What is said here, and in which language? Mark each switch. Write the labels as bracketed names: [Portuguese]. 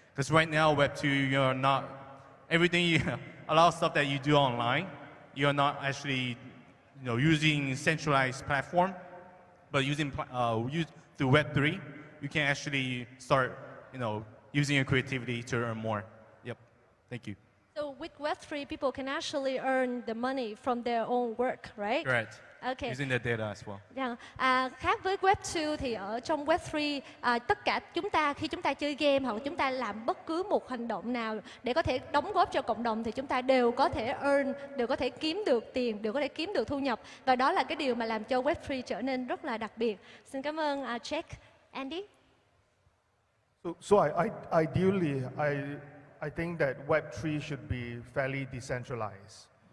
[English] Because right now, Web2, you're not everything. A lot of stuff that you do online, you're not actually, using centralized platform, but using through Web3, you can actually start, using your creativity to earn more. Yep. Thank you. So with Web3, people can actually earn the money from their own work, right? Correct. Okay. Using the data as well. Yeah. [Vietnamese] Khác với Web2 thì ở trong Web3, tất cả chúng ta khi chúng ta chơi game hoặc chúng ta làm bất cứ một hành động nào để có thể đóng góp cho cộng đồng thì chúng ta đều có thể đều có thể kiếm được tiền, đều có thể kiếm được thu nhập, và đó là cái điều mà làm cho Web3 trở nên rất là đặc biệt. [English] Xin cảm ơn Jack. [Vietnamese] Andy? [English] So ideally, I think that Web3 should be fairly decentralized.